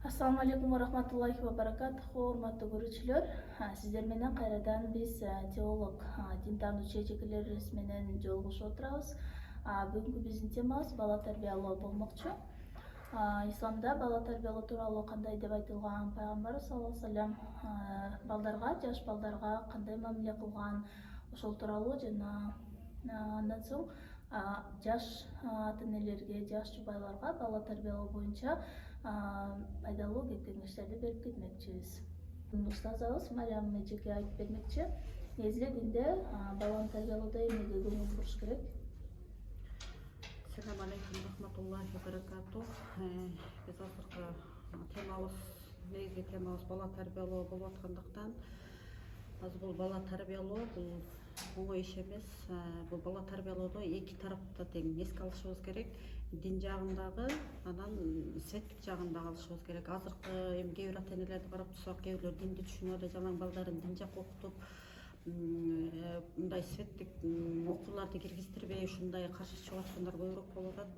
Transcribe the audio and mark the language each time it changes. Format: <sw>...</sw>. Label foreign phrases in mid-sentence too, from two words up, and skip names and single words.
<ar>السلام عليكم ورحمة الله وبركاته.</ar> <ky>Урматтуу көрүүчүлөр, сиздер менен кайрадан биз теолог, дин таануучу чечекелер менен жолугушуп отурабыз. Бүгүнкү биздин темабыз бала тарбиялоо болмокчу. Исламда бала тарбиялоо тууралуу кандай деп айтылган, пайгамбарыбыз</ky> <ar>صلى الله عليه وسلم</ar> <ky>балдарга, жаш балдарга кандай мамиле кылган, ошол тууралуу жана андан соң жаш ата-энелерге, жаш жубайларга бала тарбиялоо боюнча пайдалуу кеңештерди берип кетмекчибиз. Устазыбыз Мариям эжеке айтып бермекчи. Негизи динде баланы тарбиялоодо эмнеге көңүл буруш керек?</ky> <ar>السلام عليكم رحمة الله وبركاته.</ar> <ky>Biz azırkı temamız, negizgi temamız bala tarbiyaloo болуп аткандыктан, азыр бул бала тарбиялоо бул оңой иш эмес. Бул бала тарбиялоодо эки тарапта тең эске алышыбыз керек. Дин жагындагы, анан светтик жагын да алышыбыз керек. Азыркы эми кээ бир ата-энелерди карап турсак, кээ бирлер динди түшүнүп эле жалаң балдарын дин жакка окутуп, мындай светтик окууларды киргиздирбей ушундай каршы чыгып аткандар көбүрөөк болуп атат.</ky>